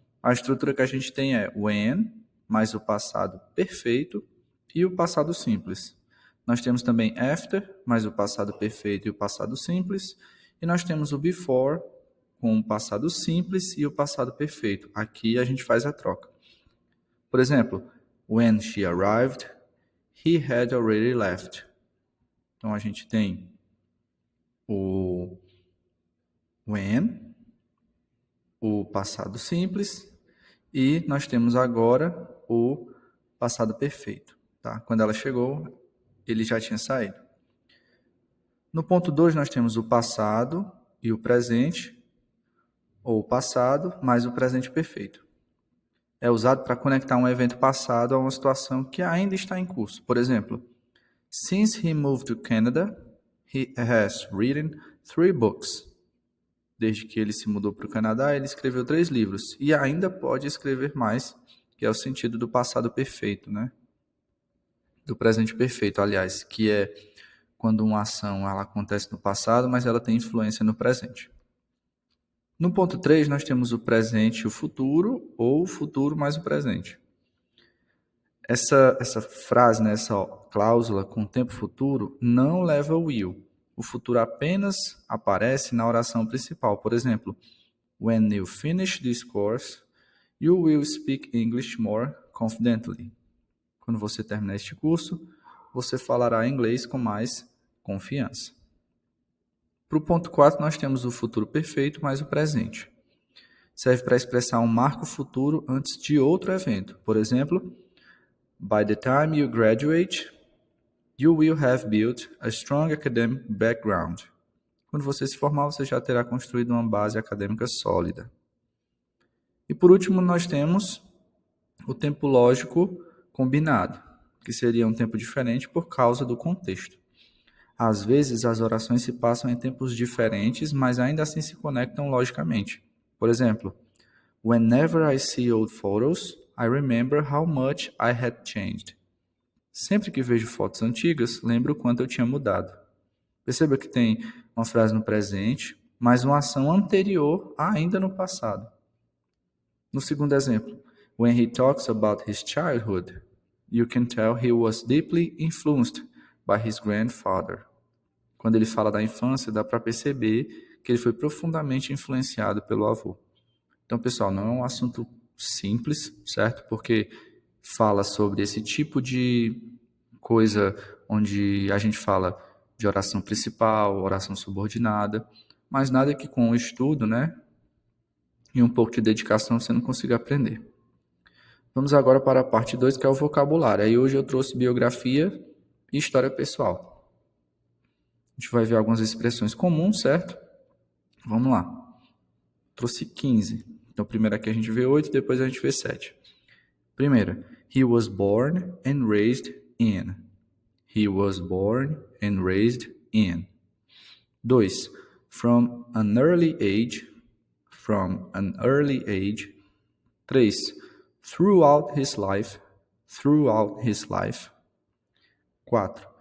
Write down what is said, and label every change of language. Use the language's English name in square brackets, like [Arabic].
[Portuguese] A estrutura que a gente tem é when mais o passado perfeito e o passado simples. Nós temos também after mais o passado perfeito e o passado simples. E nós temos o before com o passado simples e o passado perfeito. Aqui a gente faz a troca. Por exemplo, [English] when she arrived, he had already left. [Portuguese] Então, a gente tem o when, o passado simples, e nós temos agora o passado perfeito. Tá? Quando ela chegou, ele já tinha saído. No ponto 2, nós temos o passado e o presente, ou o passado mais o presente perfeito. É usado para conectar um evento passado a uma situação que ainda está em curso. Por exemplo, [English] since he moved to Canada, he has written 3 books. [Portuguese] Desde que ele se mudou para o Canadá, ele escreveu 3 livros. E ainda pode escrever mais, que é o sentido do passado perfeito, né? Do presente perfeito, aliás, que é quando uma ação ela acontece no passado, mas ela tem influência no presente. No ponto 3, nós temos o presente e o futuro, ou o futuro mais o presente. Essa frase, né, essa cláusula com tempo futuro, não leva o will. O futuro apenas aparece na oração principal. Por exemplo, [English] when you finish this course, you will speak English more confidently. [Portuguese] Quando você terminar este curso, você falará inglês com mais confiança. Para o ponto 4, nós temos o futuro perfeito mais o presente. Serve para expressar um marco futuro antes de outro evento. Por exemplo, [English] by the time you graduate, you will have built a strong academic background. [Portuguese] Quando você se formar, você já terá construído uma base acadêmica sólida. E por último, nós temos o tempo lógico combinado, que seria um tempo diferente por causa do contexto. Às vezes, as orações se passam em tempos diferentes, mas ainda assim se conectam logicamente. Por exemplo, [English] whenever I see old photos, I remember how much I had changed. [Portuguese] Sempre que vejo fotos antigas, lembro o quanto eu tinha mudado. Perceba que tem uma frase no presente, mas uma ação anterior ainda no passado. No segundo exemplo, [English] when he talks about his childhood, you can tell he was deeply influenced by his grandfather. [Portuguese] Quando ele fala da infância, dá para perceber que ele foi profundamente influenciado pelo avô. Então, pessoal, não é um assunto simples, certo? Porque fala sobre esse tipo de coisa onde a gente fala de oração principal, oração subordinada, mas nada que com o estudo, né, e um pouco de dedicação você não consiga aprender. Vamos agora para a parte 2, que é o vocabulário. Aí hoje eu trouxe biografia e história pessoal. A gente vai ver algumas expressões comuns, certo? Vamos lá. Trouxe 15. Então, primeiro aqui a gente vê 8, depois a gente vê 7. [English] Primeiro, he was born and raised in. He was born and raised in. 2. From an early age. From an early age. 3. Throughout his life. Throughout his life. 4.